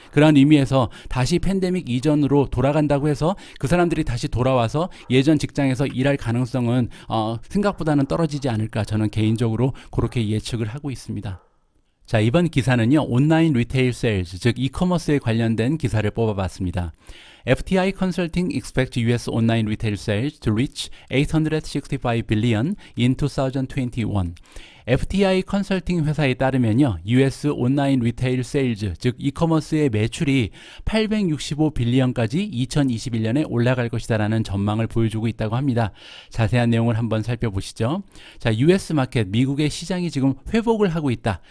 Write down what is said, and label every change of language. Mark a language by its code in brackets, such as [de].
[ko] 그런 의미에서 다시 팬데믹 이전으로 돌아간다고 해서 그 사람들이 다시 돌아와서 예전 직장에서 일할 가능성은 생각보다는 떨어지지 않을까, 저는 개인적으로 그렇게 예측을 하고 있습니다. 자, 이번 기사는요, 온라인 리테일 세일즈, 즉 이커머스에 관련된 기사를 뽑아봤습니다. [en] FTI Consulting expects US online retail sales to reach 865 billion in 2021. [ko] FTI 컨설팅 회사에 따르면요, US 온라인 리테일 세일즈, 즉 이커머스의 매출이 865빌리언까지 2021년에 올라갈 것이다라는 전망을 보여주고 있다고 합니다. 자세한 내용을 한번 살펴보시죠. 자, US 마켓, 미국의 시장이 지금 회복을 하고 있다.